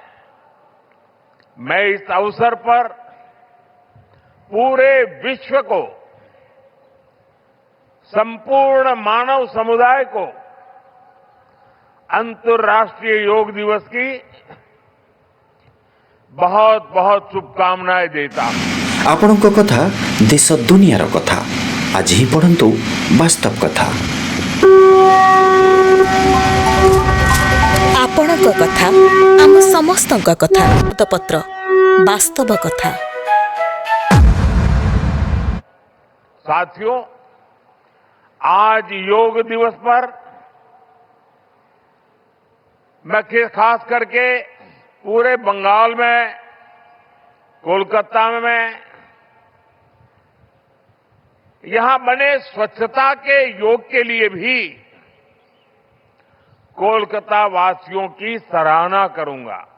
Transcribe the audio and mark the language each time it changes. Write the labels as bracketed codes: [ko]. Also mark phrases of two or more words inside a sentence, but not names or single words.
[hi] मैं इस अवसर पर पूरे विश्व को, संपूर्ण मानव समुदाय को अंतर्राष्ट्रीय योग दिवस की बहुत बहुत शुभकामनाएं देता हूं। [or] ଆପଣଙ୍କ କଥା ଦେଶ ଦୁନିଆର କଥା ଆଜି ହିଁ ପଢ଼ନ୍ତୁ ବାସ୍ତବ କଥା। ଆପଣଙ୍କ କଥା ଆମ ସମସ୍ତଙ୍କ କଥା। ପତ୍ର ବାସ୍ତବ କଥା। [hi] साथियों, आज योग दिवस पर मैं खास करके पूरे बंगाल में, कोलकाता में यहां बने स्वच्छता के योग के लिए भी कोलकाता वासियों की सराहना करूंगा।